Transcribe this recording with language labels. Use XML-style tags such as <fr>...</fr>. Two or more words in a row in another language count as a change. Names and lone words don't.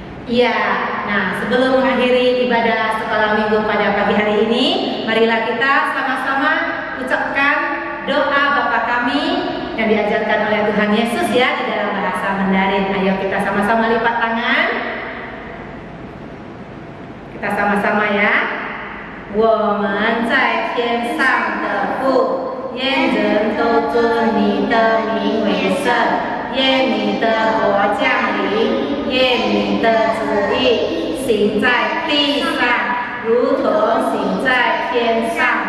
<id>Iya, nah sebelum mengakhiri ibadah sekolah minggu pada pagi hari ini, marilah kita sama-sama ucapkan doa Bapa kami yang diajarkan oleh Tuhan Yesus ya di dalam bahasa Mandarin. Ayo kita sama-sama lipat tangan. Kita sama-sama ya.</id> <zh>我们在天上的父，愿人都尊你的名为圣，愿你的国降临，愿你的旨意行在地上，如同行在天上。</zh>